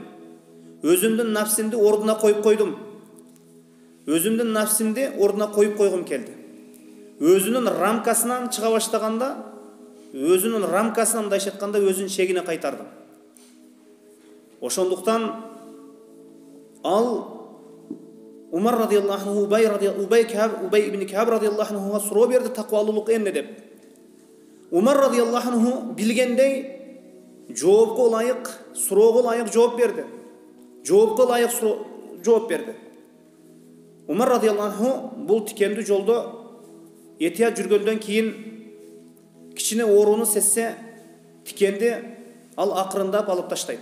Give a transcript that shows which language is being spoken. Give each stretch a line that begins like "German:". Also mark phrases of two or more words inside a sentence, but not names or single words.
Kyrgyz: Өзүмдүн нафсимди ордуна коюп койдум. Өзүмдүн нафсимди ордуна коюп койгум келди. Өзүнүн рамкасынан чыга баштаганда, өзүнүн рамкасынан мындайча айтканда өзүнүн чегине кайтардым. Ошондуктан ал Умар
Arabic: رضي الله عنه
Kyrgyz: Убай ибн Каб
Arabic: رضي الله عنه'a
Kyrgyz: суроо берди: "Таквалуулук эмне?" деп. Умар
Arabic: رضي الله عنه
Kyrgyz: билгендей жоопко ылайык, суроого ылайык жооп берди. Жоопко ылайык жооп берди. Умар
Arabic: رضي الله عنه
Kyrgyz: бул тикендүү жолдо этият жүргөндөн кийин кичине ооруну сезсе, тикенди ал акырындап алып таштайт.